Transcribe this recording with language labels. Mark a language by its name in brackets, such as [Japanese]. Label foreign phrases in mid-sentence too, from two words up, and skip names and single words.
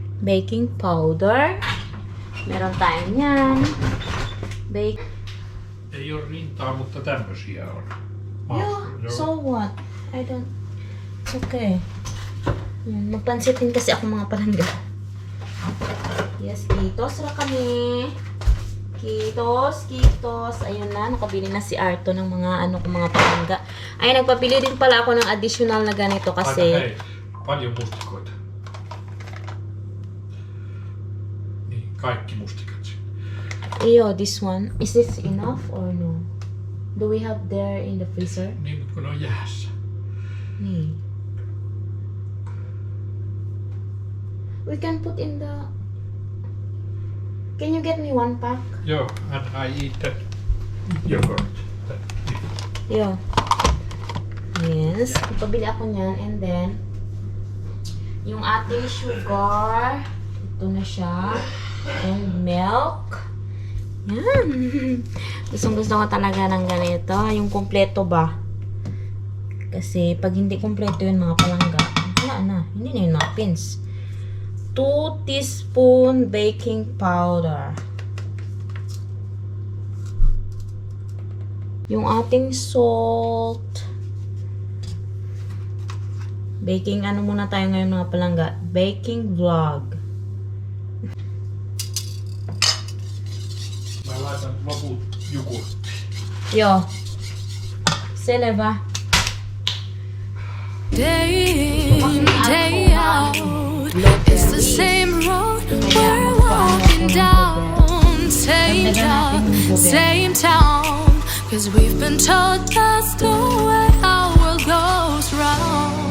[English] baking powder. [Filipino] Meron tayo niyan. [Finnish] Ei ole rintaa, mutta tämmösiä on. [English] Yeah, so what? I don't... It's okay. [Filipino] Yan, magpansitin kasi ako mga palangga. Yes, kitos na kami. Kitos. Ayun na, nakabili na si Arto ng mga mga palangga. Ay, nagpapili din pala ako ng additional na ganito kasi... [Finnish] Hei, paljon mustikoita. Niin, kaikki mustikat. [English] Iyo, this one. Is this enough or no? Do we have there in the freezer? [Finnish] Niin, mutta kun ne on jäässä. [English] Nee. We can put in the... Can you get me one pack? Joo, and I eat that yogurt. Yeah. Yes. [Filipino] Pabili ako niyan. [English] And then, [Filipino] yung ating sugar. Ito na siya. [English] And milk. [Filipino] Yan. Gustong-gusto ko talaga ng ganito. Yung kumpleto ba? Kasi pag hindi kumpleto yun mga palangga, wala na. Hindi na yun muffins. [English] 2 teaspoon baking powder. [Filipino] Yung ating salt. Baking, ano muna tayo ngayon mga palangga? [English] Baking vlog. [Finnish] Mä laitan loput jogurttiin. Joo. Selvä. [English] Day in, day out, it's the same road we're walking down. Same job, same town. Cause we've been told that's the way our world goes round.